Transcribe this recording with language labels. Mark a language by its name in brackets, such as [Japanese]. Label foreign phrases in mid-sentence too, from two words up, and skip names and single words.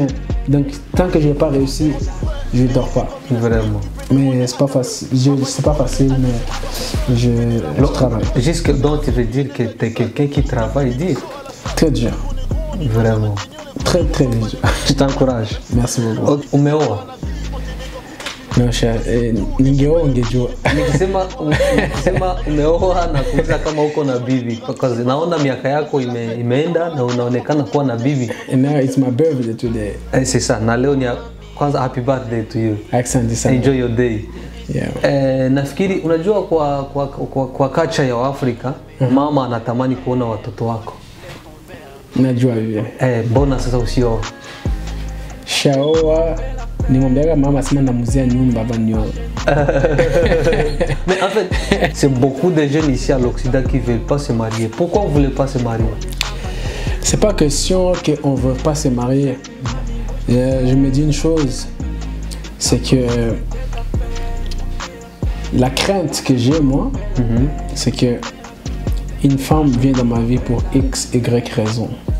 [French] Donc tant que je n'ai pas réussi, je ne dors pas. Mais c'est pas facile. C'est pas facile, mais je travaille. Jusque donc tu veux dire que tu es quelqu'un qui travaille dur. Très dur. Vraiment. Très très dur. Je t'encourage. Merci beaucoup. [Swahili] Umeoa? No, ningeoa ungejua. Nikisema umeoa na kuuliza kama uko na bibi, kwa naona miaka yako imeenda na unaonekana kuwa na bibi. [English] And now it's my birthday today. [French] C'est ça. [Swahili] Na leo ni kwanza [English] happy birthday to you. [Swahili] Asante sana. [English] Enjoy your day. Yeah. [Swahili] Nafikiri unajua kwa culture ya Afrika, mama anatamani kuona watoto wako. Najua hivyo. Mbona sasa usioa? Shaoa nimwambiaga mama sema ndamuzia nyumba banyo. [French] Mais en fait, c'est beaucoup de jeunes ici à l'Occident qui ne veulent pas se marier. Pourquoi vous ne voulez pas se marier? C'est pas question qu'on ne veut pas se marier. Je me dis une chose, c'est que la crainte que j'ai moi, c'est que une femme vient dans ma vie pour X, Y raison.